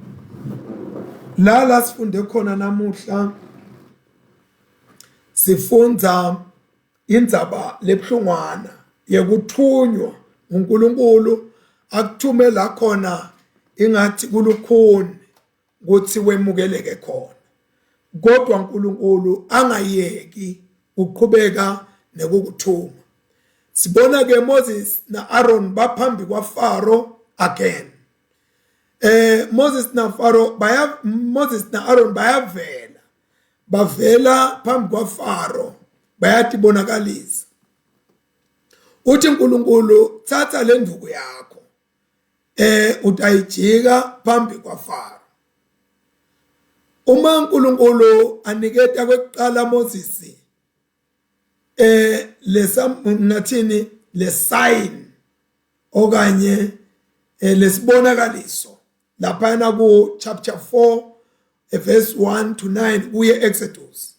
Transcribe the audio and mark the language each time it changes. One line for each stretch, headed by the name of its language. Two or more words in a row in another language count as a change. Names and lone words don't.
Swati: La sifunde khona namuhla sifunza indzaba lebhlungwana yekuthunywa uNkulunkulu akuthumela khona ingathi kulukhuni ukuthi wemukeleke khona. Kodwa uNkulunkulu angayeki uqhubeka nekukuthuma. Sibona ke Moses na Aaron baphambi kwa Pharaoh again. Moses na Aaron bavela phambi kwa Pharaoh bayatibonakalisa. Uthi uNkulunkulu thatha le nduku yakho utayijika phambi kwa Pharaoh. Uma uNkulunkulu aniketa kwekuqala Moses nathini le sign okanye lesibonakaliso lapha ku
English: chapter 4 verse 1 to 9
Swati: kuye Exodus.